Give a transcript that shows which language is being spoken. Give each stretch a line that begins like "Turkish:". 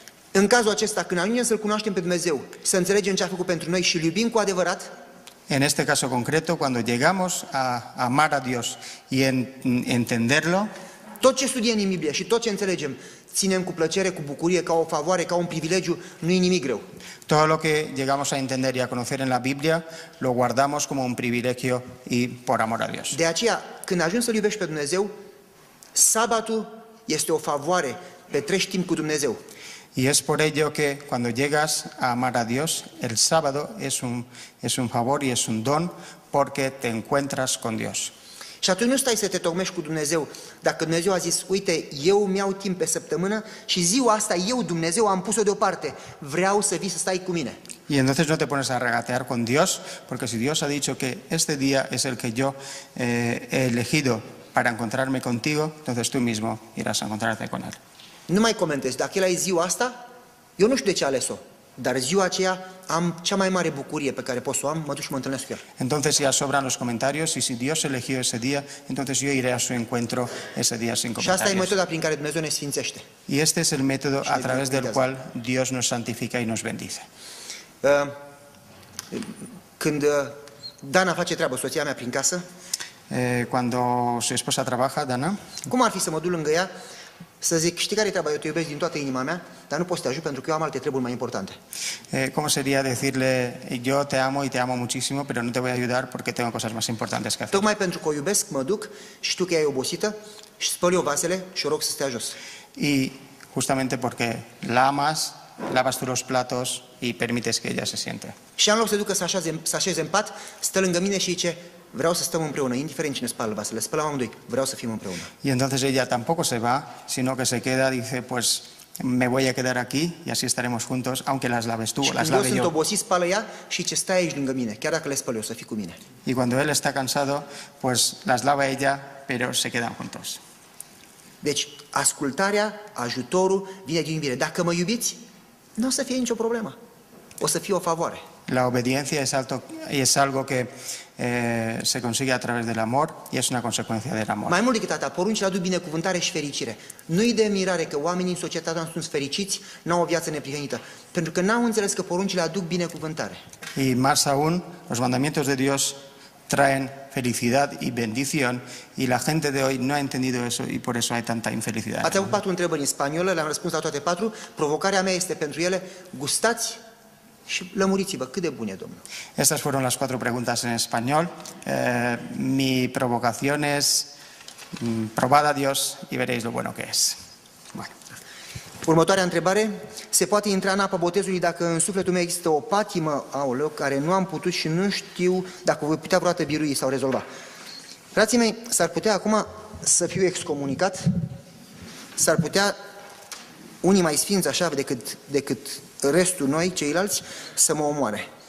Romanian: În cazul acesta, când ajungem să-L cunoaștem pe Dumnezeu, să înțelegem ce a făcut pentru noi și îl iubim cu adevărat,
Spanish: En este caso concreto, cuando llegamos a amar a Dios y entenderlo,
Romanian: tot ce studiem în Biblie și tot ce înțelegem, ținem cu plăcere, cu bucurie, ca o favoare, ca un privilegiu, nu e nimic greu.
Spanish: todo lo que llegamos a entender y a conocer en la Biblia, lo guardamos como un privilegio y por amor a Dios.
Romanian: De aceea, când ajungi să-L iubești pe Dumnezeu, sabatul este o favoare, petrești timp cu Dumnezeu.
Spanish: Y es por ello que cuando llegas a amar a Dios, el sábado es un favor y es un don porque te encuentras con Dios.
Romanian: Și atunci nu stai să te tocmești cu Dumnezeu. Dacă Dumnezeu a zis, uite, eu mi-au timp pe săptămână și ziua asta eu, Dumnezeu, am pus-o deoparte. Vreau să vii să stai cu mine.
Spanish: Y entonces no te pones a regatear con Dios, porque si Dios ha dicho que este día es el que yo he elegido para encontrarme contigo, entonces tú mismo irás a encontrarte con Él.
Romanian: Nu mai comentezi. Dacă el a zis ziua asta, eu nu știu de ce a ales-o. Dar ziua aceea am cea mai mare bucurie pe care pot să o am, mă duc și mă întâlnesc cu el.
Spanish: Entonces ya sobran los comentarios y si Dios eligió ese día, entonces yo iré a su encuentro ese día sin
Romanian: Și asta e
Spanish: comentarios.
Romanian: metoda prin care Dumnezeu ne sfințește.
Spanish: Y este es el método a través del cual Dios nos santifica y nos bendice.
Romanian: Când Dana face treabă, soția mea, prin casă,
Spanish: Cuando su esposa trabaja, Dana,
Romanian: cum ar fi să mă duc lângă ea Să zic, știi care e treaba? Eu te iubesc din toată inima mea, dar nu pot să te ajut pentru că eu am alte treburi mai importante.
Spanish: ¿Cómo sería decirle, yo te amo y te amo muchísimo, pero no te voy a ayudar porque tengo cosas más importantes que hacer?
Romanian: Tocmai pentru că o iubesc, mă duc și știu că ea e obosită și spăl eu vasele și o rog să stea jos.
Spanish: Y justamente porque la amas, lavas tú los platos y permites que ella se siente.
Romanian: Și în loc să ducă să așeze în pat, stă lângă mine și zice, vreau să stăm împreună, indiferent cine spală vasele, spălăm amândoi, vreau să fim împreună.
Spanish: Y entonces ella tampoco se va, sino que se queda, dice, pues me voy a quedar aquí y así estaremos juntos, aunque las laves tú o
Romanian: Și
Spanish: las
Romanian: când eu
Spanish: lave
Romanian: sunt
Spanish: yo.
Romanian: obosit, spală ea și ce stai aici lângă mine, chiar dacă le spăl eu, să fii cu mine.
Spanish: Y cuando él está cansado, pues las lava ella, pero se quedan juntos.
Romanian: Deci, ascultarea, ajutorul vine din iubire. Dacă mă iubiți, nu o să fie nicio problemă. O să fie o favoare.
Spanish: La obediencia es algo que se consigue a través del amor y es una consecuencia del amor.
Romanian: Mai mult decât atât, poruncile aduc binecuvântare și fericire. Nu-i de mirare că oamenii în societatea noastră sunt fericiți, n-au o viață neprihănită, pentru că n-au înțeles că poruncile aduc binecuvântare.
Spanish: Y más aún, los mandamientos de Dios traen felicidad y bendición y la gente de hoy no ha entendido eso y por eso hay tanta infelicidad.
Romanian: Ați avut 4 întrebări în spaniolă, le-am răspuns la toate 4. Provocarea mea este pentru ele, gustați și lămuriți-vă cât de bun e Domnul.
Spanish: Estas fueron las 4 preguntas en español. Mi provocación es, probad a Dios y veréis lo bueno que es. Bueno.
Romanian: Următoarea întrebare, se poate intra în apa botezului dacă în sufletul meu există o patimă, aoleu, care nu am putut și nu știu dacă voi putea vreodată birui sau rezolva. Frații mei, s-ar putea acum să fiu excomunicat, s-ar putea unii mai sfinți așa decât restul noi, ceilalți, să mă omoare.